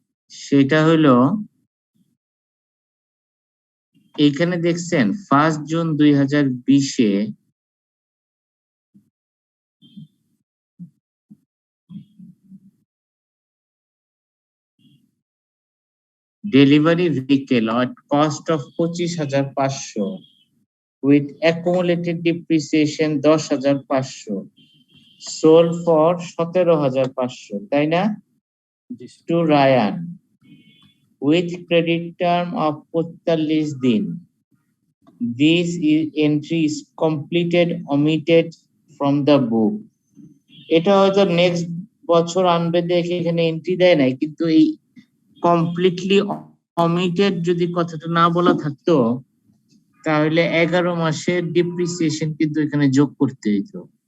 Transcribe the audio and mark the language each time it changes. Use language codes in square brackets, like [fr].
[bn] সেটা হলো এইখানে দেখছেন 1 June 2020-এ delivery vehicle [en] at cost of 25,500 with accumulated depreciation 10,500 sold for 17,500, [bn] তাই না? [en] To Ryan with credit term of 45 দিন। this entry is completed omitted from the book. [bn] এটা হয়তো নেক্সট বছর আনবে দেখে এখানে এন্ট্রি দেয় নাই, কিন্তু এই কমপ্লিটলি [en] omitted [bn] যদি কথাটা না বলা থাকতো তাহলে 11 মাসের ডিপ্রিসিয়েশন কিন্তু এখানে যোগ করতে হইতো।